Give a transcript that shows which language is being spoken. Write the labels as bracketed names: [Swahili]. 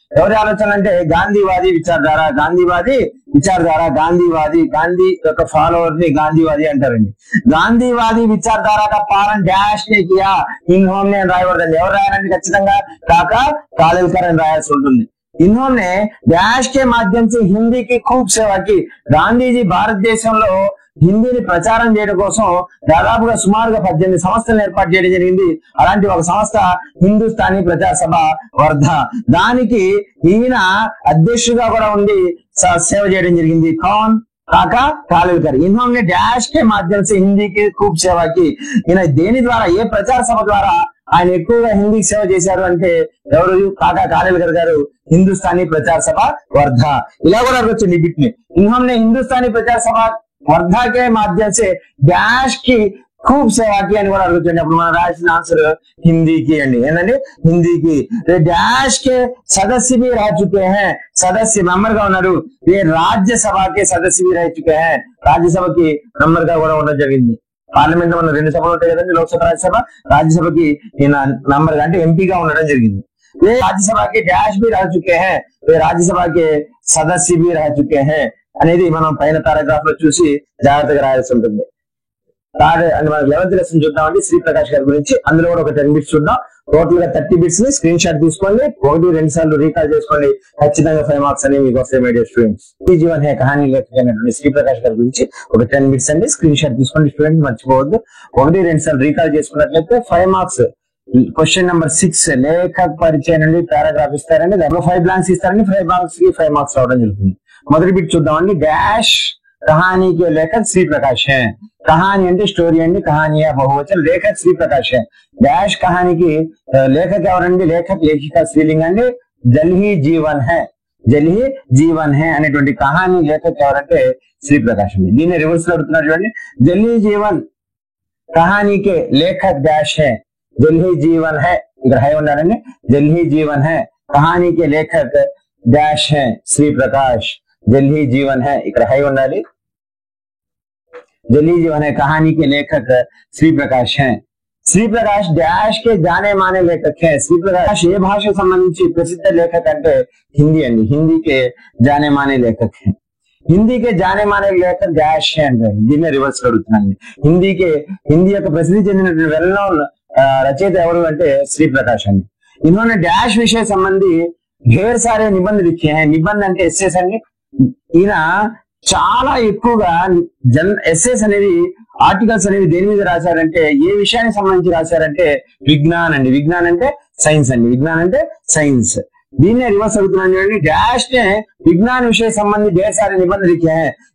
[Telugu] ఎవరి ఆలోచన అంటే గాంధీవాది విచారధార, గాంధీవాది విచారధార, గాంధీవాది, గాంధీ యొక్క ఫాలోవర్ ని గాంధీవాది అంటారండి. [Hindi] గాంధీవాది విచారధార కా పాలన డాష్ నే కియా. [Telugu] ఇన్హోంనే అని రాయకూడదండి. ఎవరు రాయాలండి? ఖచ్చితంగా కాకా కాలేల్కర్ అని రాయాల్సి ఉంటుంది. [Hindi] इन्होंने डैश के माध्यम से हिंदी की खूब सेवा की. [Telugu] గాంధీజీ భారతదేశంలో హిందీని ప్రచారం చేయడం కోసం దాదాపుగా సుమారుగా 18 సంస్థలను ఏర్పాటు చేయడం జరిగింది. అలాంటి ఒక సంస్థ హిందుస్థానీ ప్రచార సభ వర్ధా. దానికి ఈయన అధ్యక్షుడిగా కూడా ఉండి సేవ చేయడం జరిగింది. కౌన్? కాకా కాలేల్కర్. [Hindi] इन्होंने डैश के माध्यम से हिंदी की खूब सेवा की. [Telugu] ఈయన దేని ద్వారా, ఏ ప్రచార సభ ద్వారా ఆయన ఎక్కువగా హిందీకి సేవ చేశారు అంటే ఎవరు? కాకా కాలేల్కర్ గారు. హిందుస్థానీ ప్రచార సభ వర్ధా. ఇలా కూడా అడగొచ్చండి ఈ బిట్ ని. [Hindi] इन्होंने हिंदुस्तानी प्रचार सभा वर्धा के माध्यम से डैश की खूब सेवा की [Telugu] అని కూడా అడుగుతుంది. అప్పుడు మనం రాసిన ఆన్సర్ హిందీకి అండి. ఏంటండి? హిందీకి. [Hindi] डैश के सदस्य भी रह चुके हैं. [Telugu] सदस्य మెంబర్ గా ఉన్నారు. [Hindi] ये राज्यसभा के सदस्य भी रह चुके हैं. [Telugu] రాజ్యసభకి మెంబర్ గా కూడా ఉండడం జరిగింది. పార్లమెంట్ లో మన 2 సభలు ఉంటాయి కదండి, లోక్సభ రాజ్యసభ. రాజ్యసభకి ఈయన నంబర్ అంటే ఎంపీగా ఉండడం జరిగింది. [Hindi] ये राज्यसभा के डैश भी रह चुके हैं. ये राज्यसभा के सदस्य भी रह चुके हैं [Telugu] అనేది మనం పైన పారాగ్రాఫ్ లో చూసి జాగ్రత్తగా రాయాల్సి ఉంటుంది. మనం 11th లెసన్ చూద్దామండి, శ్రీప్రకాష్ గారి గురించి. అందులో కూడా ఒక 10 బిట్స్ చూద్దాం. టోటల్ గా 30 బిట్స్ ని స్క్రీన్ షాట్ తీసుకోండి, 1-2 సార్లు రీకాల్ చేసుకోండి. ఖచ్చితంగా 5 మార్క్స్ అనేవి మీకు వస్తాయి మై డియర్ స్టూడెంట్స్. ఈ జీవన్ హే కహానీ లేఖక్ అయినటువంటి శ్రీప్రకాష్ గారి గురించి ఒక 10 బిట్స్ అండి, స్క్రీన్ షాట్ తీసుకోండి. స్టూడెంట్స్ మర్చిపోవద్దు, 1-2 సార్లు రీకాల్ చేసుకున్నట్లయితే 5 మార్క్స్. క్వశ్చన్ నెంబర్ 6 లేఖక్ పరిచయం నుండి పారాగ్రాఫ్ ఇస్తారండి. దాంట్లో 5 బ్లాంక్స్ ఇస్తారండి. 5 బ్లాంక్స్ కి 5 మార్క్స్ రావడం జరుగుతుంది. మొదటి బిట్ చూద్దామండి. [Hindi] డాష్ कहानी के लेखक श्री प्रकाश हैं. [Telugu] कहानी అంటే స్టోరీ అండి, కహానీ బహువచనం, లేఖక్ శ్రీ ప్రకాష్ हैं. డాష్ కహానీకి లేఖక్ ఎవరండి? లేఖక్ లేఖిక స్త్రీలింగం అండి. జల్హి జీవన్ హై, జల్హి జీవన్ హై అనేటువంటి కహానీ లేఖక్ ఎవరంటే శ్రీ ప్రకాష్ అండి. దీన్ని రివర్స్ లో అడుగుతున్నారు చూడండి. [Hindi] జల్హి Jeevan కహానీకే Lekhak dash high. జల్హి Jeevan high, [Telugu] ఇక్కడ హై ఉండాలండి. [Hindi] జల్హి Jeevan high కహానీకే Lekhak dash high Shri Prakash. [Telugu] जल्ही जीवन है, ఇక్కడ హై ఉండాలి. [Hindi] जल्ही जीवन है कहानी के लेखक श्री प्रकाश हैं. श्री प्रकाश डैश के जाने माने लेखक हैं. [Telugu] श्री प्रकाश ఏ భాషకు సంబంధించి ప్రసిద్ధ లేఖక్ అంటే హిందీ అండి. [Hindi] హిందీ के जाने माने लेखक हैं. హిందీ के जाने माने लेखक डैश है [Telugu] అంటే దీన్ని రివర్స్ అడుగుతున్నాను. హిందీ యొక్క ప్రసిద్ధి చెందినటువంటి వెల్ నోన్ రచయిత ఎవరు అంటే శ్రీ ప్రకాష్ అండి. [Hindi] इन्होंने डैश विषय संबंधी ढेर सारे निबंध लिखे हैं. [Telugu] निबंध అంటే ఎస్సేస్ అండి. ఈయన చాలా ఎక్కువగా ఎస్సేస్ అనేవి, ఆర్టికల్స్ అనేవి దేని మీద రాశారంటే, ఏ విషయానికి సంబంధించి రాశారంటే విజ్ఞాన్ అండి. విజ్ఞాన్ అంటే సైన్స్ అండి. విజ్ఞాన్ అంటే సైన్స్. దీన్నే రివర్స్ అవుతున్నాను చూడండి. [Hindi] డాష్ నే విజ్ఞాన విషయ సంబంధి ढेर सारे निबंध लिखे हैं.